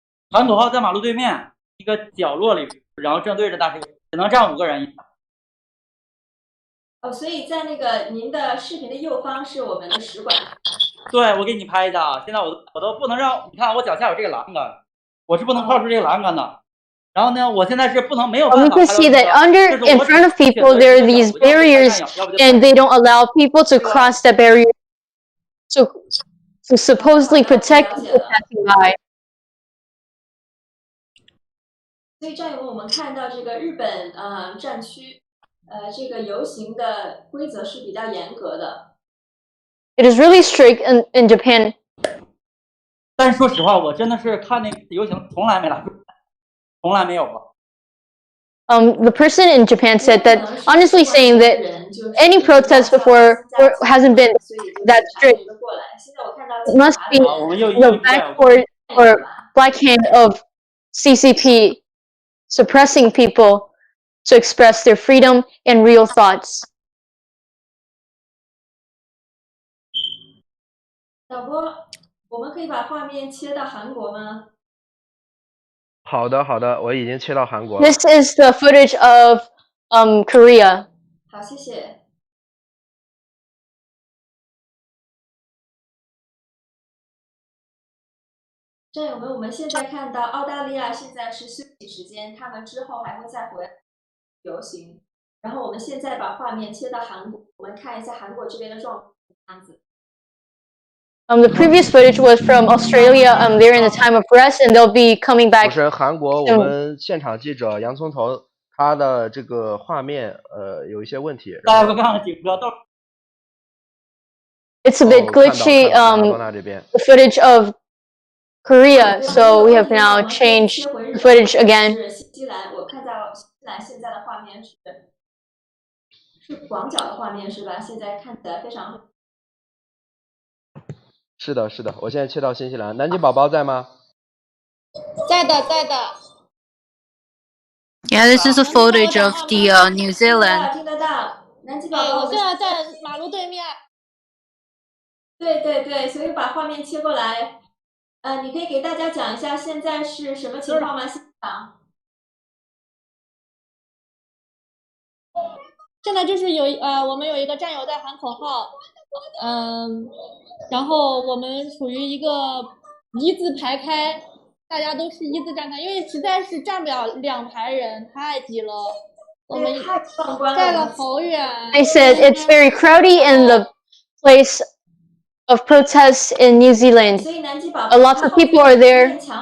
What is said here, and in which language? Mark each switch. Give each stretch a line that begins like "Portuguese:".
Chinese: 喊口号在马路对面一个角落里，然后正对着大使馆，只能站5个人。哦，所以在那个您的视频的右方是我们的使馆。对，我给你拍一下啊！现在我都不能让你看，我脚下有这个栏杆，我是不能跨出这个栏杆的。然后呢，我现在是不能没有办法。
English: We can see that in front of people there are these barriers, and they don't allow people to cross the barrier to supposedly protect people passing by.
Chinese: 所以战友们，我们看到这个日本战区，这个游行的规则是比较严格的。
English: It is really strict in Japan.
Chinese: 但是说实话，我真的是看那个游行从来没来过，从来没有过。
English: The person in Japan said that, honestly saying that any protest before hasn't been that strict. It must be the back or black hand of CCP suppressing people to express their freedom and real thoughts.
Chinese: 导播，我们可以把画面切到韩国吗？好的，好的，我已经切到韩国了。
English: This is the footage of Korea.
Chinese: 好，谢谢。战友们，我们现在看到澳大利亚现在是休息时间，他们之后还会再回来游行。然后我们现在把画面切到韩国，我们看一下韩国这边的状况子。
English: The previous footage was from Australia. They're in the time of rest, and they'll be coming back.
Chinese: 持人，韩国我们现场记者洋葱头，他的这个画面有一些问题。大家看了几个豆。
English: It's a bit glitchy.
Chinese: 多纳这边
English: The footage of Korea, so we have now changed the footage again.
Chinese: 是新西兰，我看到新西兰现在的画面是广角的画面是吧？现在看起来非常。是的，是的，我现在切到新西兰。南极宝宝在吗？在的，在的。
English: Yeah, this is a footage of the New Zealand.
Chinese: 听得到，南极宝宝。我现在在马路对面。对对对，所以把画面切过来。你可以给大家讲一下现在是什么情况吗？现场。现在就是我们有一个战友在喊口号，然后我们处于一个一字排开，大家都是一字站开，因为实在是站不了2排人，太挤了。我们站了好远。
English: I said it's very crowded in the place of protests in New Zealand.
Chinese: 所以南极宝
English: A lot of people are there.